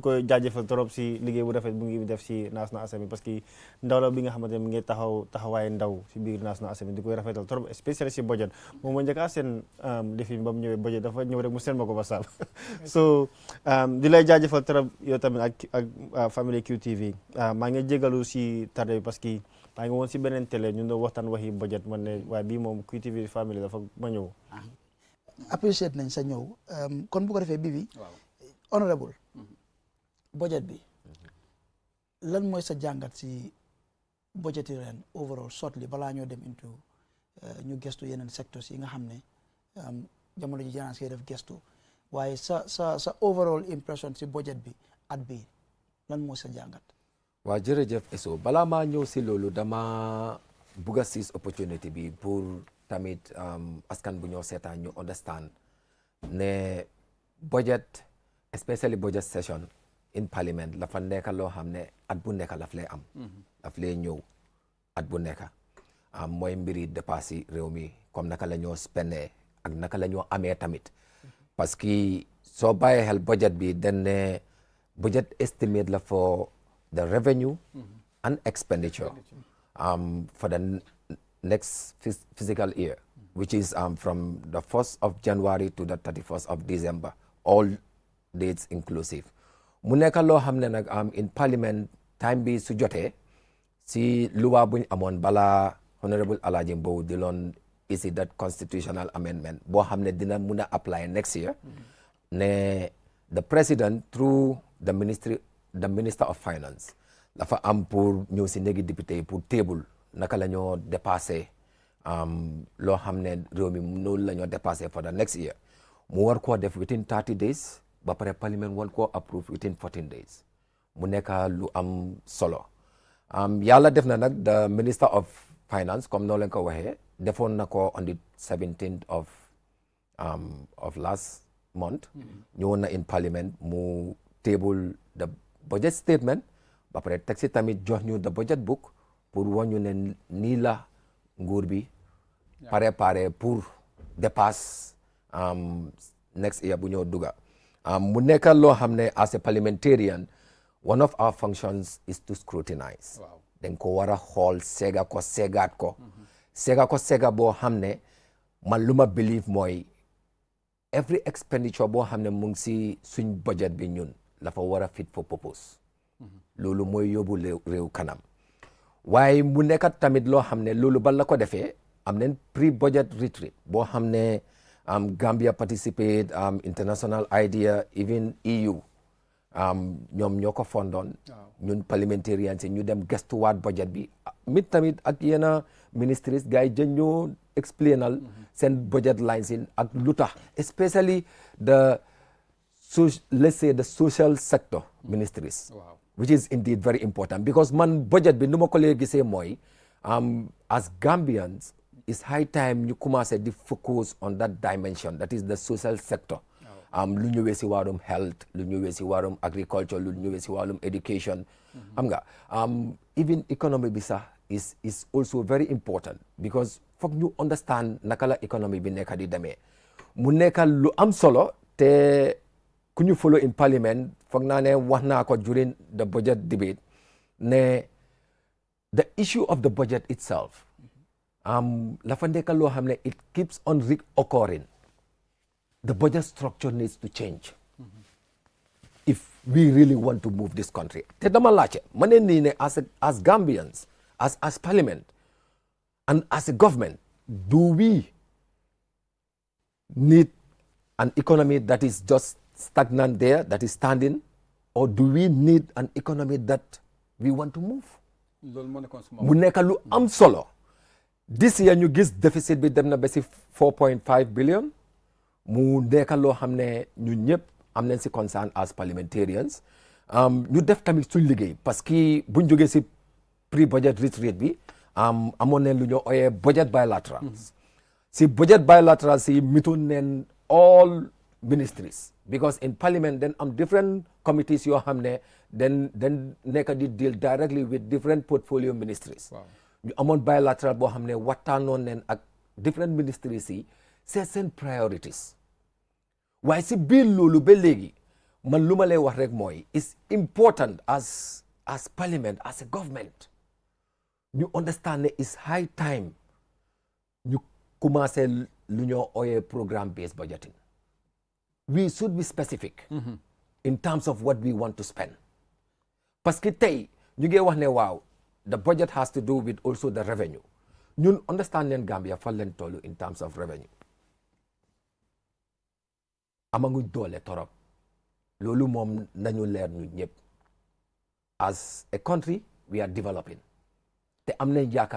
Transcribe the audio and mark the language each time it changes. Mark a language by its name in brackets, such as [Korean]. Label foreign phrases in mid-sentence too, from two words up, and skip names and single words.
[Wolof] ko jaajëfal trop si liggéey bu rafet bu ngi def si National Assembly [French] parce que [Wolof] ndaw la bi nga xamante ne mi ngi taxawaay ndaw si biir National Assembly di koy rafetal [French] trop spécial [Wolof] si budget moom moo njëkk a seen lifin ba mu ñëwee budget dafa ñëw rek mu seen ma ko ba saab so di lay jaajëfal trop yow tamit ak family QTV maa ngi jégalu si tardé [French] parce que [Wolof] maa ngi woon si beneen télé ñu doon waxtaan waxi budget man ne waaye bii moom QTV family dafa ma ñëw. apprécié nañ sa ñëw kon bu ko defee bii bi honorable budget bi lan mooy sa jàngat si budget yi ren [English] overall shortly [Wolof] balaa ñoo dem into ñu gestu yeneen secteurs yi nga xam ne jamono ji janaan see def gestu waaye sa [English] overall impression [Wolof] si budget bi at bi lan mooy sa jàngat. waaw jërëjëf Eso balaa maa ñëw si loolu dama bugg a [English] seize opportunity [Wolof] bi pour tamit askan bu ñoo seetaan ñu understand ne [English] budget especially budget session in parliament [Wolof] la fa nekk loo xam ne at bu nekk laf lay am daf lay ñëw at bu nekk mooy mbiri dépassé réew mi comme naka la ñoo spendee ak naka la ñoo amee tamit [French] parce que [Wolof] soo bàyyee xel budget bi dañ ne [English] budget estimate [Wolof] la [English] for the revenue and expenditure for the next fiscal year, which is from the 1st of January to the 31st of December, all dates inclusive. [Wolof] Mu nekk loo xam ne nag [English] in parliament time [Wolof] bi su jotee si luwa buñ amoon bala honorable Alhaji Mbow di loon isi [English] that constitutional amendment [Wolof] boo xam ne dina mun a [English] apply next year [Wolof] ne [English] the president through the minister of finance [Wolof] dafa am pour ñëw si néegi député yi pour table naka la ñoo dépassé loo xam ne réew mi noonu la ñoo dépassé [English] for the next year [Wolof] mu war koo def [English] within 30 days [Wolof] ba pare parliament war koo [English] approve within 14 days [Wolof] mu nekk lu am solo yàlla def na nag [English] the minister of finance [Wolof] comme noo leen ko waxee defoon na ko [English] on the 17th of last month [Wolof] ñëwoon na [English] in parliament [Wolof] mu [English] table the budget statement [Wolof] ba pare teg si tamit jox ñu [English] the budget book [Wolof] pour wan ñu ne nii la nguur bi pare pour dépasse [English] next year [Wolof] bu ñëw duga mu nekk loo xam ne [English] as a parliamentarian one of our functions is to scrutinize [Wolof] dañ ko war a xool seegaat ko seega boo xam ne man lu ma believe mooy [English] every expenditure [Wolof] boo xam ne mu ngi si suñ budget bi ñun la fa war a [English] fit for purpose [Wolof] loolu mooy yóbbu réew kanam waaye mu nekkat tamit loo xam ne loolu ban la ko defee am nañ [English] pre-budget retreat [Wolof] boo xam ne Gambia [English] participate international idea even EU [Wolof] ñoom ñoo ko fondoon ñun parliamentarians yi ñu dem gestuwaat budget bi mit tamit ak yenn ministries gars yi jën ñoo explainal seen [English] budget lines [Wolof] yi ak lu tax especially [English] let's say the social sector ministries which is indeed very important because [Wolof] man budget bi nu ma ko lee gisee mooy [English] as Gambians it's high time ñu commencé [Wolof] di [English] focus on that dimension that is the social sector [Wolof] lu ñëwee si wàllum health lu ñëwee si wàllum agriculture lu ñëwee si wàllum education xam nga [English] even economy [Wolof] bi sax [English] is also very important because [Wolof] foog ñu understand naka la économie bi nekk di demee mu nekk lu am solo te ku ñu [English] follow in parliament [Wolof] foog naa ne wax naa ko [English] during the budget debate [Wolof] ne [English] the issue of the budget itself [Wolof] la fa nekk loo xam ne [English] it keeps on reoccurring. The budget structure needs to change if we really want to move this country. [Wolof] Te dama laajte ma ne nii ne [English] as Gambians as parliament and as a government, do we need an economy that is just stagnant there, that is standing, or do we need an economy that we want to move? [Wolof] mu nekk lu am solo. [English] This year [Wolof] ñu gis deficit bi dem na ba si 4.5 billion. mu nekk loo xam ne ñun ñëpp am nañ si concern [English] as parliamentarians [Wolof] ñu def tamit suñ liggéey [French] parce que [Wolof] buñ jógee si [English] pre-budget retreat [Wolof] bi amoon nañ lu ñoo ooyee [English] budget bilaterals [Wolof] si [English] budget bilaterals [Wolof] si mitoon neen [English] all ministries because in parliament [Wolof] then am different committees yoo xam ne den nekk di [English] deal directly with different portfolio ministries [Wolof] ñu amoon bilateral boo xam ne waxtaanoon neen ak [English] different ministries [Wolof] yi seen priorities waaye si biir loolu ba léegi man lu ma lay wax rek mooy [English] it's important as parliament as a government [Wolof] ñu understand ne [English] it's high time [Wolof] ñu commencé lu ñoo ooyee [English] programme based budgeting. We should be specific in terms of what we want to spend [French] parce que [Wolof] tey ñu ngi wax ne waaw [English] the budget has to do with also the revenue [Wolof] ñun understand leen Gambia fan leen tollu [English] in terms of revenue [Wolof] amaguñ doole torop loolu moom nañu leer ñu ñëpp [English] as a country we are developing [Wolof] te am nañ yaakaar